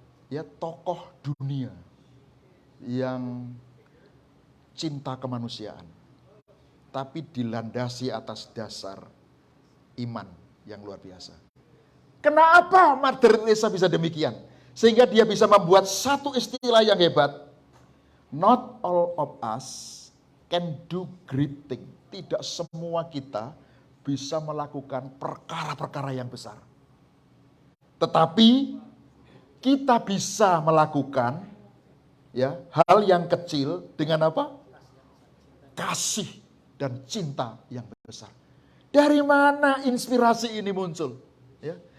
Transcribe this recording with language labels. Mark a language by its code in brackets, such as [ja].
[id] Ya, tokoh dunia yang cinta kemanusiaan, tapi dilandasi atas dasar iman yang luar biasa. Kenapa Mother Teresa bisa demikian? Sehingga dia bisa membuat satu istilah yang hebat. [en] Not all of us can do great thing. [id] Tidak semua kita bisa melakukan perkara-perkara yang besar. Tetapi kita bisa melakukan ya hal yang kecil dengan apa? Kasih dan cinta yang besar. Dari mana inspirasi ini muncul? Ya.